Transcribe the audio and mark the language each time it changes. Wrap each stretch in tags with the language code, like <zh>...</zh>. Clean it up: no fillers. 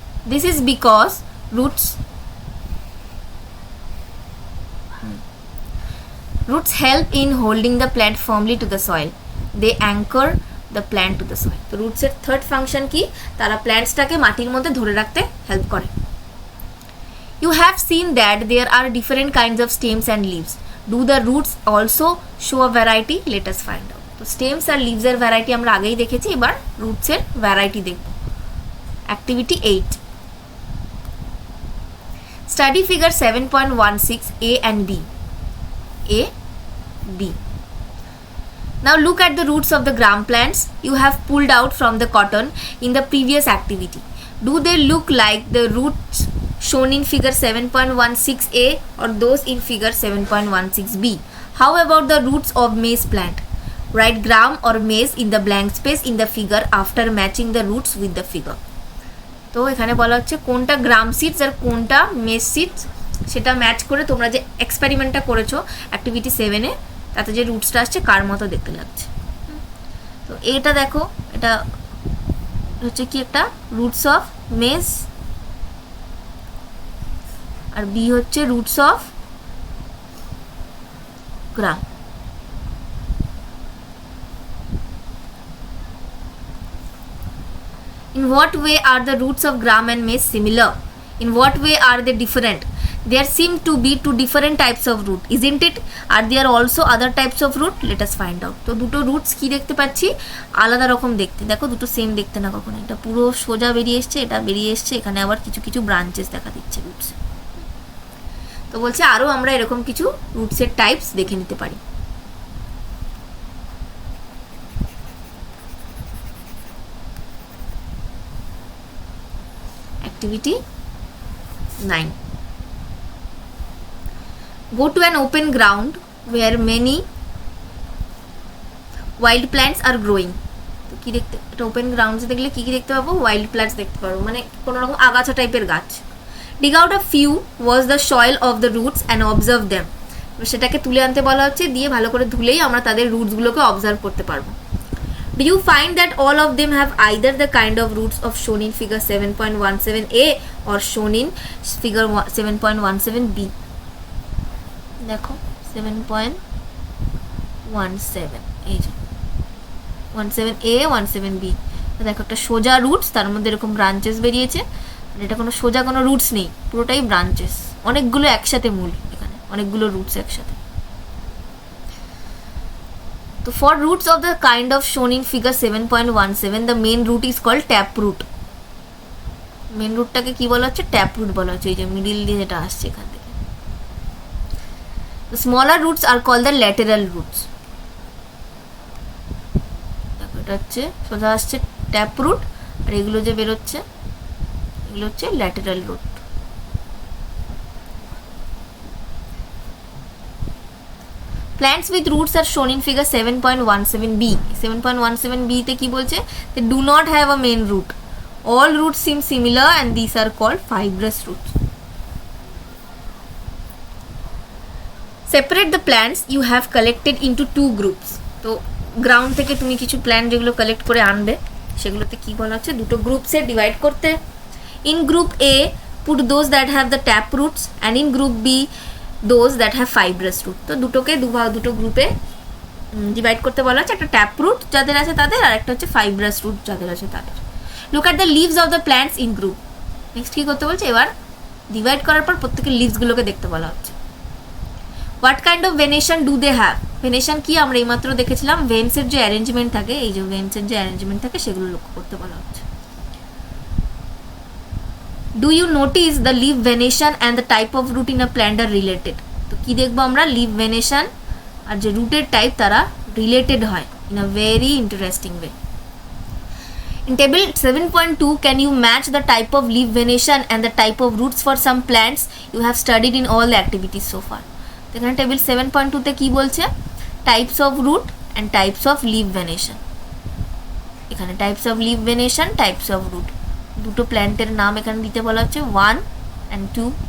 <en>This is because roots help in holding the plant firmly to the soil. They anchor the plant to the soil.</en> <bn>তো রুটসের third function কি, তারা প্ল্যান্টসটাকে মাটির মধ্যে ধরে রাখতে help করে।</bn> <en>You have seen that there are different kinds of stems and leaves. Do the roots also show a variety? Let us find out.</en> <bn>তো stems আর লিভসের variety আমরা আগেই দেখেছি, এবার রুটসের ভ্যারাইটি দেখব।</bn> <en>Activity 8, study figure 7.16 A and B. A, B. Now look at the roots of the gram plants you have pulled out from the cotton in the previous activity. Do they look like the roots shown in figure 7.16A or those in figure 7.16B? How about the roots of maize plant? Write gram or maize in the blank space in the figure after matching the roots with the figure.</en> <bn>তো এখানে বলা হচ্ছে কোনটা গ্রাম seeds আর কোনটা মেজ seeds, সেটা match করে তোমরা যে এক্সপেরিমেন্টটা করেছো অ্যাক্টিভিটি 7-এ, তাতে যে রুটসটা আসছে কার মতো দেখতে লাগছে। তো এটা দেখো, এটা হচ্ছে কি একটা roots of maize, আর B হচ্ছে roots of gram.</bn> <en>In what way are the roots of gram and maize similar? In what way are they different? There seem to be two different types of root, isn't it? Are there also other types of root? Let us find out.</en> <bn>তো দুটো roots কি দেখতে পাচ্ছি, আলাদা রকম দেখতে, দেখো দুটো সেম দেখতে না কখনো, এটা পুরো সোজা বেরিয়ে এসছে, এটা বেরিয়ে এসছে, এখানে আবার কিছু কিছু ব্রাঞ্চেস দেখা দিচ্ছে রুটস। তো বলছে আরও আমরা এরকম কিছু রুটসের টাইপস দেখে নিতে পারি।</bn> <en>Activity 9. Go to an open ground where many wild plants are growing.</en> <bn>তো কি দেখতে, এটা ওপেন গ্রাউন্ডসে দেখলে কি কি দেখতে পাবো, ওয়াইল্ড প্ল্যান্টস দেখতে পাবো, মানে কোনো রকম আগাছা টাইপের গাছ।</bn> <en>Dig out a few was the soil of the roots and observe them.</en> <bn>সেটাকে তুলে আনতে বলা হচ্ছে, দিয়ে ভালো করে ধুলেই আমরা তাদের রুটসগুলোকে অবজার্ভ করতে পারবো।</bn> <en>Do you find that all of them have either the kind of roots of shown in figure 7.17A or shown in figure 7.17B?</en> <bn>দেখো 7.17 এই যে 17A 17B। দেখো একটা সোজা রুটস, তার মধ্যে এরকম ব্রাঞ্চেস বেরিয়েছে, আর এটা কোনো সোজা কোনো রুটস নেই, পুরোটাই ব্রাঞ্চেস, অনেকগুলো একসাথে মূল, এখানে অনেকগুলো রুটস একসাথে।</bn> <en>তো for roots of the kind of shown in figure 7.17 the main root is called tap root.</en> <bn>Main রুটটাকে কি বলা হচ্ছে? ট্যাপ রুট বলা হচ্ছে, এই যে মিডিল দিয়ে যেটা আসছে এখান থেকে।</bn> <en>The smaller roots are called the lateral roots.</en> <bn>দেখো এটা হচ্ছে সোজা আসছে ট্যাপ রুট, আর এগুলো যে বেরোচ্ছে এগুলো হচ্ছে lateral root.</bn> <en>Plants with roots are shown in figure 7.17b. 7.17b</en> <bn>তে কি বলছে?</bn> <en>They do not have a main root. All roots seem similar and these are called fibrous roots. Separate the plants you have collected into two groups.</en> <bn>তো ground থেকে তুমি কিছু plant যেগুলো collect করে আনবে সেগুলোতে কি বলা হচ্ছে? দুটো গ্রুপসে ডিভাইড করতে।</bn> <en>In group A put those that have the tap roots and in group B those that have fibrous root.</en> <bn>তো দুটোকে দুটো গ্রুপে ডিভাইড করতে বলা হচ্ছে, একটা ট্যাপ রুট যাদের আছে তাদের, আর একটা হচ্ছে ফাইব্রাস রুট যাদের আছে তাদের।</bn> <en>Look at the leaves of the plants in group.</en> <bn>Next কী করতে বলছে? এবার ডিভাইড করার পর প্রত্যেকের লিভসগুলোকে দেখতে বলা হচ্ছে।</bn> <en>What kind of venation do they have?</en> <bn>Venation কি আমরা এইমাত্র দেখেছিলাম, ভেন্সের যে অ্যারেঞ্জমেন্ট থাকে, এই যে ভেন্সের যে অ্যারেঞ্জমেন্ট থাকে সেগুলো লক্ষ্য করতে বলা হচ্ছে। Do you notice the leave venation and the type of root in a plant আর related? তো কী দেখবো আমরা? লিভ ভেনেশন আর যে রুটের টাইপ তারা রিলেটেড হয় in a very interesting way.</bn> <en>In table 7.2, can you match the type of leaf venation and the type of roots for some plants you have studied in all the activities so far?</en> <bn>তো এখানে table 7.2 তে কি বলছে?</bn> <en>Types of root and types of leaf venation.</en> <bn>এখানে types of leave venation, types of root, দুটো প্ল্যান্টের নাম এখানে দিতে বলা হচ্ছে 1 and 2।</bn>